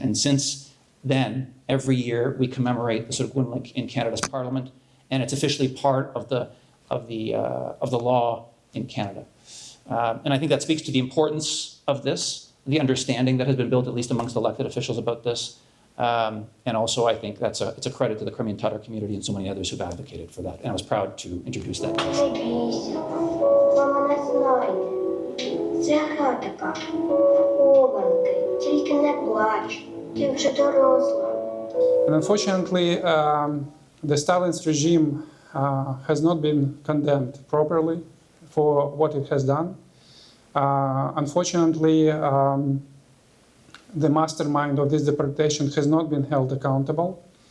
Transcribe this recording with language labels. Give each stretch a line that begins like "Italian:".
English: And since then, every year we commemorate the Surgunlik in Canada's Parliament, and it's officially part of the law in Canada. And I think that speaks to the importance of this, the understanding that has been built, at least amongst elected officials, about this. And also, I think it's a credit to the Crimean Tatar community and so many others who've advocated for that. And I was proud to introduce that.
Ukrainian: Не бійся, мама не знайде. Це гра така, хованки, тільки не плач, ти вже доросла.
English: And unfortunately, the Stalin's regime has not been condemned properly for what it has done. Unfortunately, the mastermind of this deportation has not been held accountable.